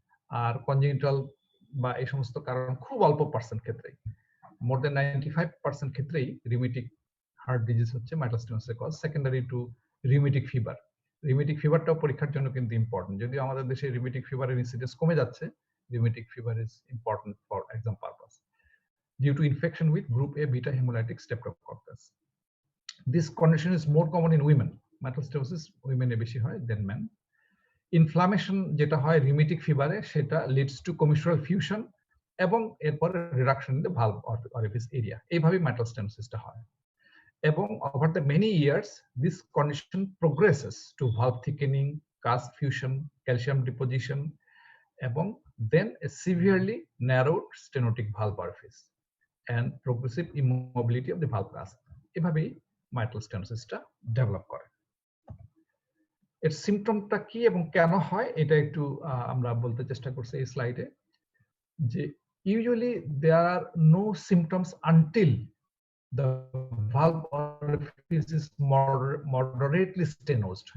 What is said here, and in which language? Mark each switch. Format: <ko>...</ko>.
<bn>আর congenital বা এই সমস্ত কারণ খুব অল্প পার্সেন্ট ক্ষেত্রে, মোর দেন 95% ক্ষেত্রেই রিউমেটিক হার্ট ডিজিজ হচ্ছে mitral stenosis এর cause, secondary to rheumatic fever. Rheumatic ফিভারটাও পরীক্ষার জন্য কিন্তু ইম্পর্টেন্ট, যদিও আমাদের দেশে রিউমেটিক ফিভারের ইনসিডেন্স কমে যাচ্ছে।</bn> <en>Rheumatic fever is important for exam purpose due to infection with group A beta hemolytic streptococcus. This condition is more common in women. Mitral stenosis women</en> <bn>এ বেশি হয়</bn> <en>than men. Inflammation</en> <bn>যেটা হয় rheumatic ফিভারে, সেটা</bn> <en>leads to commissural fusion এবং এরপর reduction in the valve orifice area।</en> <bn>এইভাবে mitral stenosis টা হয়।</bn> <en>এবং over the many years this condition progresses to valve thickening, cast fusion, calcium deposition এবং then a severely narrowed stenotic valve orifice and progressive immobility of the valve cast।</en> <bn>এভাবেই mitral stenosis টা develop করে। এর সিম্পটমটা কি এবং কেন হয় এটা একটু আমরা বলতে চেষ্টা করছি এই স্লাইডে, যে</bn> <en>Usually there are no symptoms until the valve orifice is moderately stenosed.</en>